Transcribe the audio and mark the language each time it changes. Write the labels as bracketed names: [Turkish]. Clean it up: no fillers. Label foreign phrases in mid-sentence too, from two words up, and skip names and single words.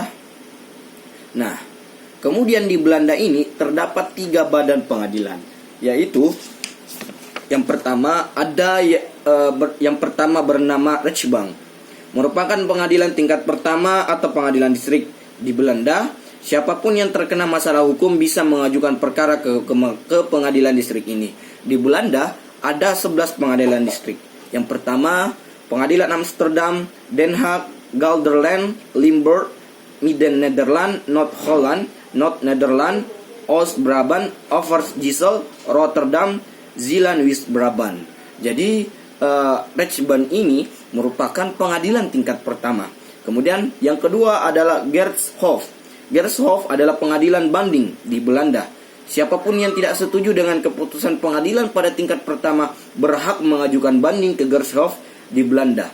[Indonesian] Nah, kemudian di Belanda ini terdapat 3 badan pengadilan, yaitu yang pertama bernama Rechtbank, merupakan pengadilan tingkat pertama atau pengadilan distrik di Belanda. Siapapun yang terkena masalah hukum bisa mengajukan perkara ke pengadilan distrik ini. Di Belanda ada 11 pengadilan distrik. Yang pertama, Pengadilan Amsterdam, Den Haag, Gelderland, Limburg, Midden-Nederland, Noord-Holland, Noord-Nederland, Oost-Brabant, Overijssel, Rotterdam, Zeeland-West-Brabant. Jadi Rechtbank ini merupakan pengadilan tingkat pertama. Kemudian yang kedua adalah Gerechtshof. Gerechtshof adalah pengadilan banding di Belanda. Siapapun yang tidak setuju dengan keputusan pengadilan pada tingkat pertama berhak mengajukan banding ke Gerechtshof di Belanda.